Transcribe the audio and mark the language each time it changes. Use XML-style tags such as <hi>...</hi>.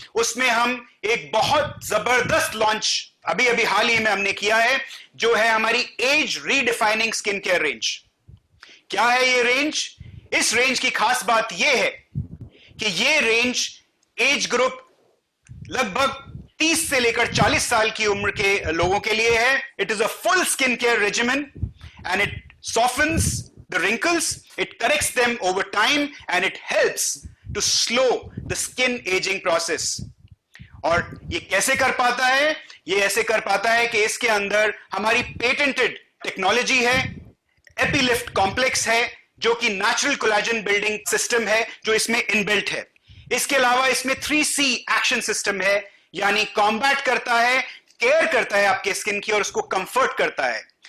<hi>उसमें हम एक बहुत जबरदस्त लॉन्च अभी हाल ही में हमने किया है, जो है हमारी as redefining skin care range. क्या है ये रेंज? इस रेंज की खास बात यह है कि ये रेंज एज ग्रुप लगभग 30 से लेकर 40 साल की उम्र के लोगों के लिए है।</hi> <en>It is a full skin care regimen and it softens the wrinkles, it corrects them over time, and it helps to slow the skin aging process.</en> <hi>और ये कैसे कर पाता है? ये ऐसे कर पाता है कि इसके अंदर हमारी पेटेंटेड टेक्नोलॉजी है, एपीलिफ्ट कॉम्प्लेक्स है, जो कि नेचुरल कोलेजन बिल्डिंग सिस्टम है, जो इसमें इनबिल्ट है। इसके अलावा इसमें 3C एक्शन सिस्टम है, यानी कॉम्बैट करता है, केयर करता है आपके स्किन की, और उसको कंफर्ट करता है।</hi>